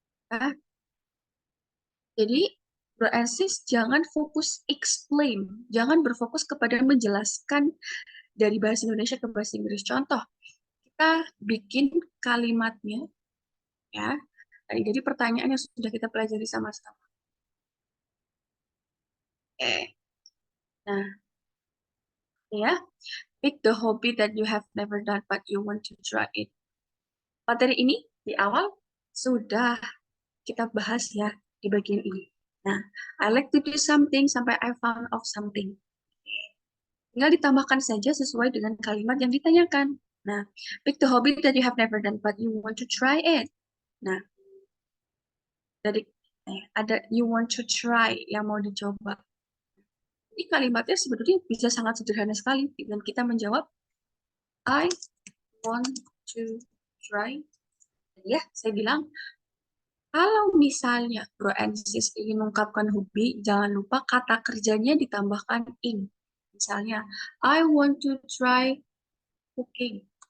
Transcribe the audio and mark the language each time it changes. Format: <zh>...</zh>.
<id>Nah, jadi Bro and Sis jangan fokus explain, jangan berfokus kepada menjelaskan dari bahasa Indonesia ke bahasa Inggris. Contoh, kita bikin kalimatnya ya. Jadi pertanyaan yang sudah kita pelajari sama-sama. Nah, ya,</id> <en>pick the hobby that you have never done but you want to try it.</en> <id>Materi ini di awal sudah kita bahas ya di bagian ini.</id> <en>Nah, I like to do something</en> <id>sampai</id> <en>I found of something.</en> <id>Tinggal ditambahkan saja sesuai dengan kalimat yang ditanyakan.</id> <en>Nah, pick the hobby that you have never done but you want to try it.</en> <id>Nah, dari ada</id> <en>you want to try</en> <id>yang mau dicoba. Ini kalimatnya sebetulnya bisa sangat sederhana sekali dengan kita menjawab</id> <en>I want to try.</en> <id>Ya, saya bilang kalau misalnya Bro and Sis ingin mengungkapkan hobi, jangan lupa kata kerjanya ditambahkan in.</id> <en>Misalnya, I want to try cooking.</en>